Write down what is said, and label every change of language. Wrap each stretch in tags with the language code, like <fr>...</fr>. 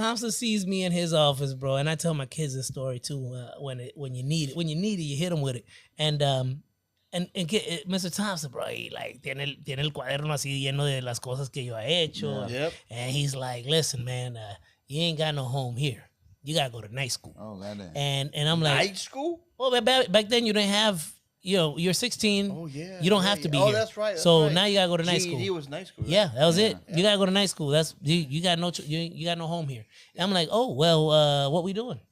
<en>Thompson sees me in his office, bro, and I tell my kids this story too. When you need it, you hit them with it. And Mr.</en> <es>Thompson,</es> <en>bro, he</en> <es>tiene el cuaderno así lleno de las cosas que yo he hecho.</es> <en>Yeah. Yep. And he's like, listen, man, you ain't got no home here. You gotta go to night school. Oh, goddamn. And I'm like, night school? Well, back then you didn't have. You're 16. Oh yeah. You don't have to be here. Oh, that's right. So now you gotta go to night school. He was night school. Right? Yeah, that was it. Yeah. You gotta go to night school. That's you got you got no home here. And I'm like, oh well, what we doing?</en>